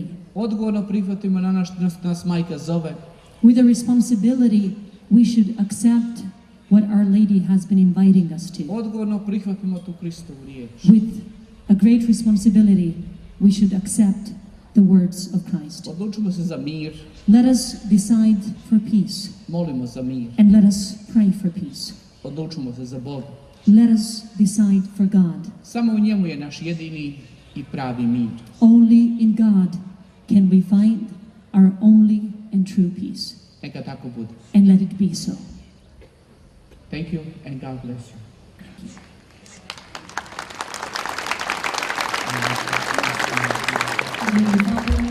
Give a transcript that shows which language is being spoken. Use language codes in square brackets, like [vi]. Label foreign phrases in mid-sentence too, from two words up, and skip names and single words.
[hr] Odgovorno prihvatimo na nas majka zove. [en] With a responsibility, we should accept what Our Lady has been inviting us to. [hr] Odgovorno prihvatimo tu Kristovu riječ. [en] With a great responsibility, we should accept the words of Christ. [hr] Odlučimo se za mir. [en] Let us decide for peace, [hr] Molimo za mir. [en] and let us pray for peace. [hr] Odlučimo se za Boga. [en] Let us decide for God. [hr] Samo u njemu je naš jedini i pravi mir. [en] Only in God can we find our only and true peace. [hr] Neka tako bude. [en] And let it be so. Thank you and God bless you. Amen.